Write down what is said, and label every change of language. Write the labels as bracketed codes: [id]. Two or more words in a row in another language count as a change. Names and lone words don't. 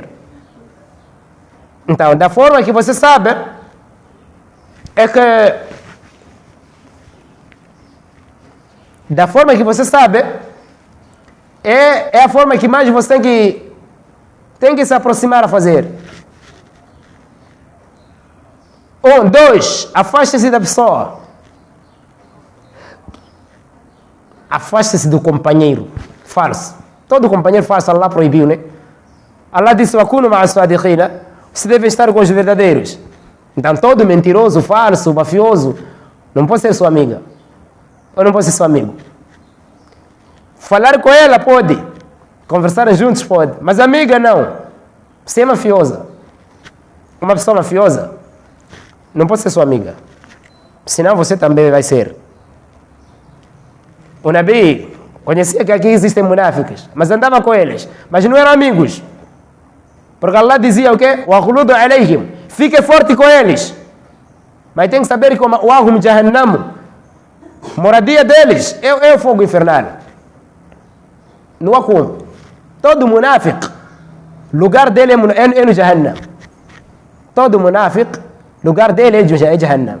[pt] Então, da forma que você sabe, é que da forma que você sabe, é a forma que mais você tem que se aproximar a fazer. 1, 2, afaste-se da pessoa. Afaste-se do companheiro falso. Todo companheiro falso Allah proibiu, né? Allah disse: [ar] وَكُونُوا مَعَ الصَّادِقِينَ. [pt] Você deve estar com os verdadeiros. Então todo mentiroso, falso, mafioso não pode ser sua amiga. Ou não pode ser seu amigo. Falar com ela pode. Conversar juntos pode. Mas amiga não. Você é mafiosa. Uma pessoa mafiosa não pode ser sua amiga. Senão você também vai ser. O Nabi conhecia que aqui existem munáficos, mas andava com eles. Mas não eram amigos. Porque Allah dizia o quê? [ar] وَغْلُدُ عَلَيْهِمْ. [pt] Fique forte com eles. Mas tem que saber que o Ahum Jahannam, moradia deles é o fogo infernal. Não há como. Todo munáfico, lugar dele é no Jahannam. Todo munáfico, lugar dele é Jahannam.